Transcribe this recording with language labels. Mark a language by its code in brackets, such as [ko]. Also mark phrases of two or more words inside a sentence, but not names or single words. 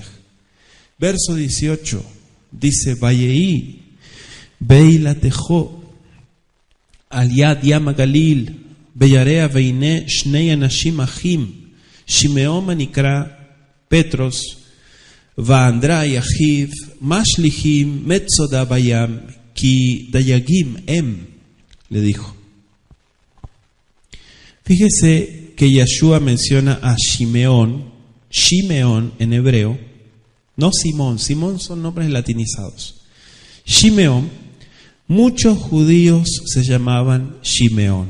[es] Verso 18 dice, [he] ויהי בלכתו על יד ים גליל וירא והנה שני אנשים אחים שמעון הנקרא פטרוס ואנדראי אחיו משליכים מצודה בים כי דיגים הם, [es] le dijo. Fíjese que Yeshua menciona a Shimeón en hebreo, no Simón. Simón son nombres latinizados. Shimeón, muchos judíos se llamaban Shimeón.